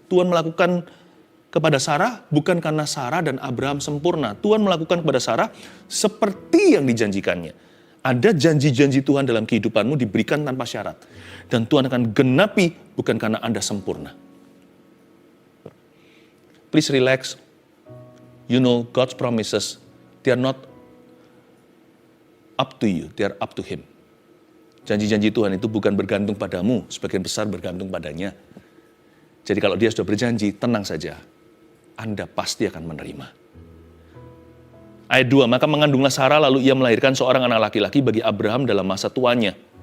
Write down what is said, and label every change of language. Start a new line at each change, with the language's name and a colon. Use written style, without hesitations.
Indonesian: Tuhan melakukan kepada Sarah bukan karena Sarah dan Abraham sempurna. Tuhan melakukan kepada Sarah seperti yang dijanjikannya. Ada janji-janji Tuhan dalam kehidupanmu diberikan tanpa syarat. Dan Tuhan akan genapi bukan karena Anda sempurna.
English: Please relax. You know God's promises, they are not up to you, they are up to Him.
Indonesian: Janji-janji Tuhan itu bukan bergantung padamu, sebagian besar bergantung padanya. Jadi kalau Dia sudah berjanji, tenang saja. Anda pasti akan menerima. Ayat 2, maka mengandunglah Sarah lalu ia melahirkan seorang anak laki-laki bagi Abraham dalam masa tuanya.